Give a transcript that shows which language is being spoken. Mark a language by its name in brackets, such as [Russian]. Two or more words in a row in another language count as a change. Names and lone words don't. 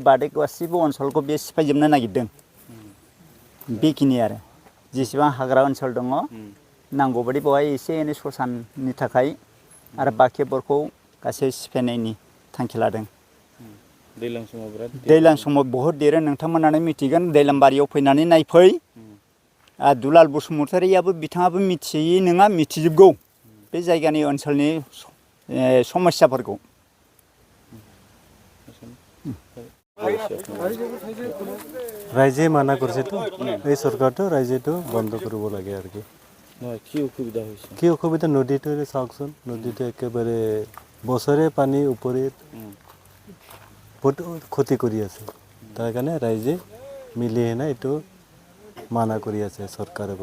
[Bodo] बादै गासिबो ओनसोलखौ बे सिफायजोबनो नागिरदों बेखिनि आरो जेसेबां हाग्रा ओनसोल दङ नांगौबादि बेवहाय एसे एनै ससाननि थाखाय आरो बाखिफोरखौ गासै सिफायनायनि थांखि लादों दैज्लां समाव बहुद देरो नोंथांमोनानो मिथिगोन दैलामबारियाव फैनानै नायफै दुलाल बसुमतारीयाबो बिथाङाबो मिथियै नङा मिथिजोबगौ बे जायगानि ओनसोलनि समस्याफोरखौ [Assamese] রাইজে মানা করছে তো এই সরকারটো রাইজেটো বন্ধ কৰিব লাগে আর কি কি অসুবিধা নদীটো চাওকচোন নদীটো একেবাৰে বছৰে পানী উপৰে বহুত ক্ষতি কৰি আছে তাৰ কাৰণে ৰাইজে মিলি হেনে এইটো মানা কৰি আছে চৰকাৰৰ